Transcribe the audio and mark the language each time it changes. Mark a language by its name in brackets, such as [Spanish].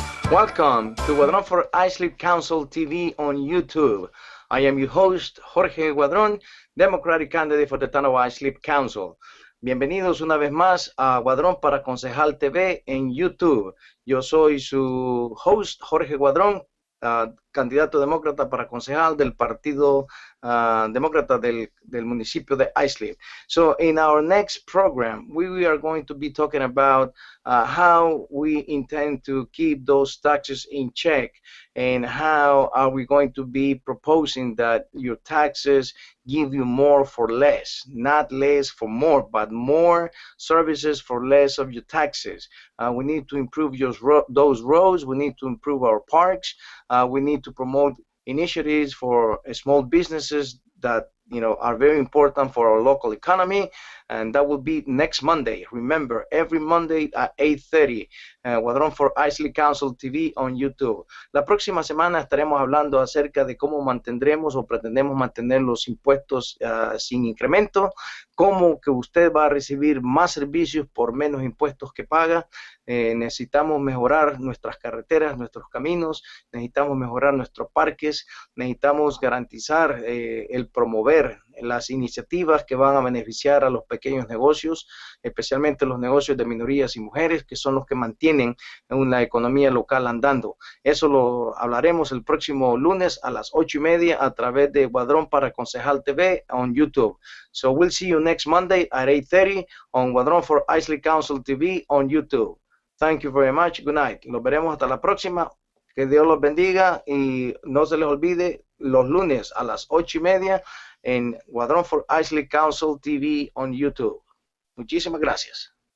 [English] Welcome to Guadron for Islip Council TV on YouTube. I am your host, Jorge Guadron, Democratic candidate for the town of Islip Council. [Spanish] Bienvenidos una vez más a Guadron para Concejal TV en YouTube. Yo soy su host, Jorge Guadron, candidato demócrata para concejal del partido demócrata del municipio de Islip. [English] So in our next program, we are going to be talking about how we intend to keep those taxes in check, and how are we going to be proposing that your taxes give you more for less, not less for more, but more services for less of your taxes. We need to improve those roads. We need to improve our parks. We need to promote initiatives for small businesses that are very important for our local economy, and that will be next Monday. Remember, every Monday at 8:30, Guadron for Isley Council TV on YouTube. [Spanish] La próxima semana estaremos hablando acerca de cómo mantendremos o pretendemos mantener los impuestos sin incremento, cómo que usted va a recibir más servicios por menos impuestos que paga. Necesitamos mejorar nuestras carreteras, nuestros caminos, necesitamos mejorar nuestros parques, necesitamos garantizar el promover las iniciativas que van a beneficiar a los pequeños pequeños negocios, especialmente los negocios de minorías y mujeres, que son los que mantienen una economía local andando. Eso lo hablaremos el próximo lunes a las 8:30 a través de Guadron para Concejal TV on YouTube. [English] So we'll see you next Monday at 8:30 on Guadron for Isley Council TV on YouTube. Thank you very much. Good night. [Spanish] Los veremos hasta la próxima. Que Dios los bendiga y no se les olvide los lunes a las 8:30 en Guadron for Isley Council TV on YouTube. Muchísimas gracias.